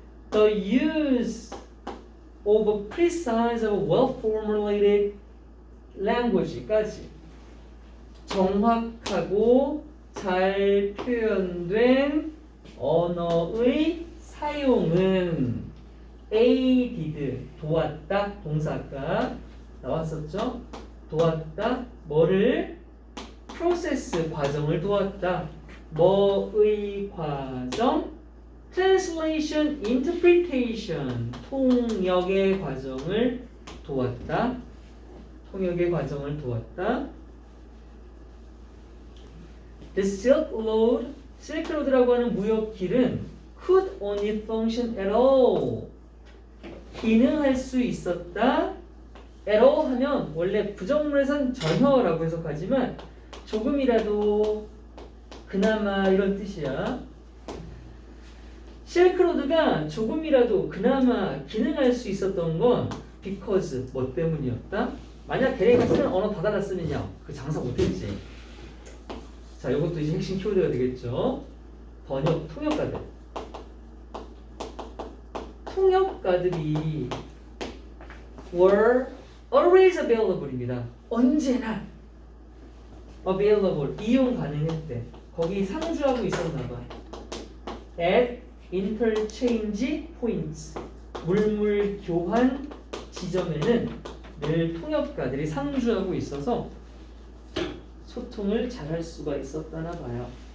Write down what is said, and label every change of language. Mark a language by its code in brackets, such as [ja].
[en] the use of a precise, well-formulated language [ko] 까지 정확하고 잘 표현된 언어의 사용은 aided, 도왔다, 동사가 나왔었죠? 도왔다. 뭐를? 프로세스, 과정을 도왔다. 뭐의 과정? translation, interpretation, 통역의 과정을 도왔다. 통역의 과정을 도왔다. [en] The Silk Road, [ko] 실크로드라고 하는 무역길은 [en] could only function at all, [ko] 기능할 수 있었다. at all 하면 원래 부정문에선 전혀라고 해석하지만 조금이라도, 그나마 이런 뜻이야. 실크로드가 조금이라도 그나마 기능할 수 있었던 건 because 뭐 때문이었다? 만약 걔네가 쓰는 언어 다 달랐으면요 그 장사 못했지. 자, 이것도 이제 핵심 키워드가 되겠죠. 번역, 통역가들. 통역가들이 [en] were always available입니다. [ko] 언제나 available, 이용 가능했대. 거기 상주하고 있었나 봐. [en] at interchange points, [ko] 물물 교환 지점에는 늘 통역가들이 상주하고 있어서 소통을 잘할 수가 있었다나 봐요.